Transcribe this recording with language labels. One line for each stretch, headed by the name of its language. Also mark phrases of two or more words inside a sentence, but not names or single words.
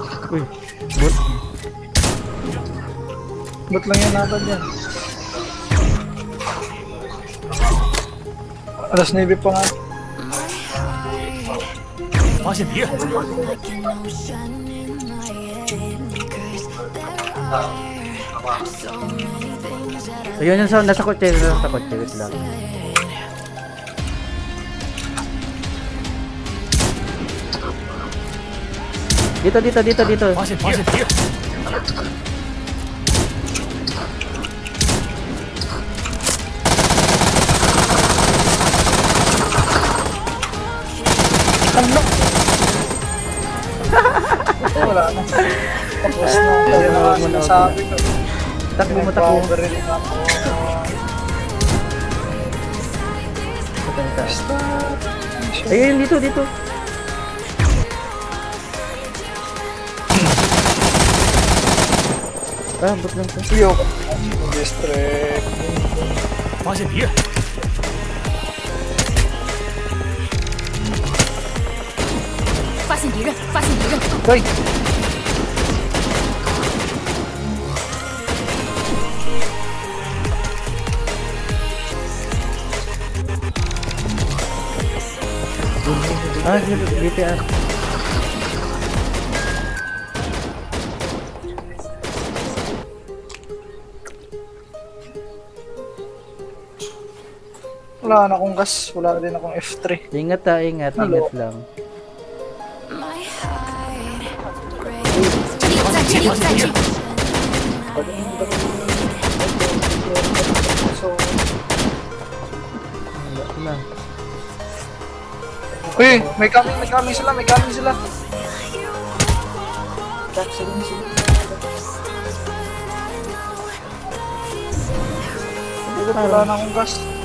Filipino: Uy, bot. Ba't lang yan natin yan? Alas 9 pa nga.
Chinese: 发现敌人，
Filipino: Ayun yung sound, nasa kotse, nasa kotse, wait lang. Dito.
Chinese: 发现敌人，
Filipino: Wala na. Tapos na. Kaya na sinasabi ko. Takbo. Nagbabaril ako. Ayun, dito. Ah, bot lang to. Iyo. District.
Chinese: 发现敌人，发现敌人，发现敌人，
Filipino: Hoy! Ah, DPR. Wala na akong gas. Wala na din akong F3. Ingat ingat lang.
Chinese: 这里在这里。
Filipino: So, Na. uy! May coming sila. Wala na akong gas.